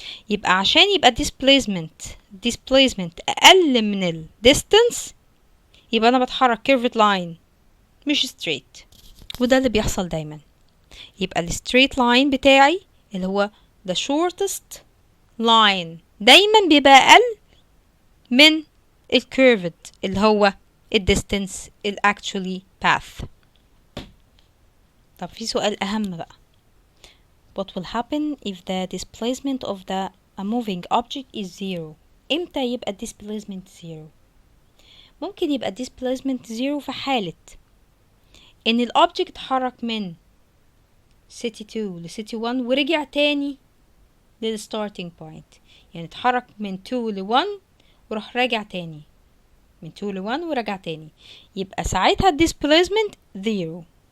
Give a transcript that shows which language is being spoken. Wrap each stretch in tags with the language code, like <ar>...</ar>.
<ar>يبقى عشان يبقى displacement أقل من ال distance يبقى أنا بتحرك</ar> <en>curved line</en> <ar>مش straight، وده اللي بيحصل دايما. يبقى ال straight line بتاعي اللي هو</ar> <en>the shortest line</en> <ar>دايما بيبقى أقل من ال curved اللي هو ال distance ال actually path. طب في سؤال أهم بقى:</ar> <en>what will happen if the displacement of a moving object is zero؟</en> <ar>امتى يبقى displacement zero؟ ممكن يبقى displacement zero في حالة ان ال object اتحرك من city 2 ل city 1 ورجع تاني لل starting point. يعني اتحرك من 2 ل 1 وراح راجع تاني، من 2 ل 1 ورجع تاني، يبقى ساعتها displacement zero.</ar>